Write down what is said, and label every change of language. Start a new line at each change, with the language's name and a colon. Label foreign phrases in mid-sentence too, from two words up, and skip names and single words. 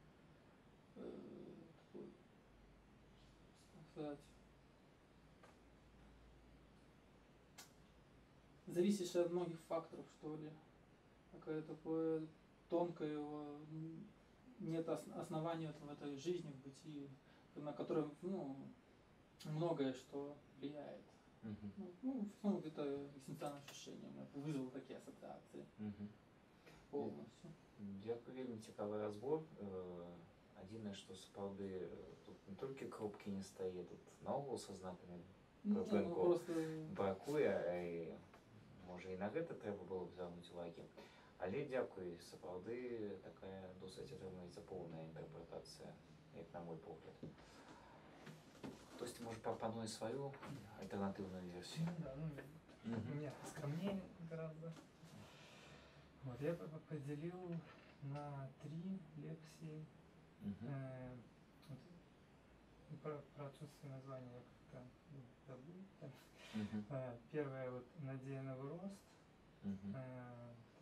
Russian: такой, как сказать, зависящее от многих факторов, что ли, такое тонкое его, нет основания в этой жизни, в бытии, на которое, ну, многое что влияет. Ну, это экзистенциальное ощущение, вызвало такие ассоциации полностью.
Belarusian: Дякую, вельмі цікавий розбор. Адзінае, што сапраўды тут не толькі кропкі не стае, тут наогул са знакамі прыпынку бракуе, і можа і на гэта трэба было б звярнуць увагі. Але дзякуй, сапраўды такая досыць атрымаецца поўная інтэрпрэтацыя, як на мой погляд. Хтосьці, можа, прапануе сваю альтэрнатыўную версію?
Russian: Да, ну, у меня скромнее гораздо. Вот, я поделил на 3 лекции. Про отсутствие названия я как-то забыл. Первое, вот, надея на рост.